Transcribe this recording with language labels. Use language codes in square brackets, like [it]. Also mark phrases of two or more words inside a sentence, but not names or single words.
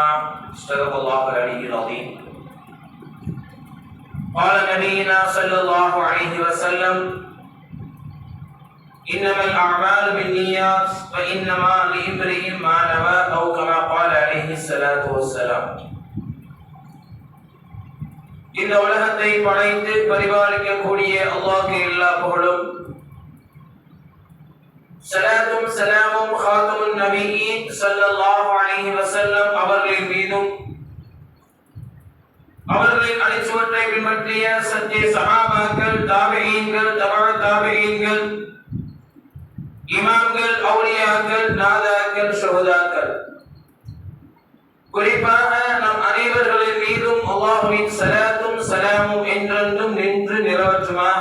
[ar] صدق الله العلي العظيم. قال نبينا صلى الله عليه وسلم: إنما الأعمال بالنيات وإنما لامرئ ما نوى، أو كما قال عليه الصلاة والسلام. [ta] இந்த உலகத்தை படைத்து பரிபாலிக்கக்கூடிய அல்லாஹ்வுக்கு எல்லா புகழும், ஸலாத்தும் ஸலாமும் [ar] خاتم النبيين صلى الله عليه وسلم [ta] அவர்களின் மீதும், அவர்களின் அடிச்சுவற்றை பின்பற்றிய சத்திய சஹாபாக்கள், தாபிஈன்கள், தபஅ தாபிஈன்கள், இமாம்கள், அவுலியாக்கள், நாதாக்கள், ஷுஹதாக்கள், குறிப்பாக நம் அனைவர்களின் மீதும் அல்லாஹ்வின் ஸலாத்தும் ஸலாமும் என்றென்றும் நின்று நிலவற்றுமாக.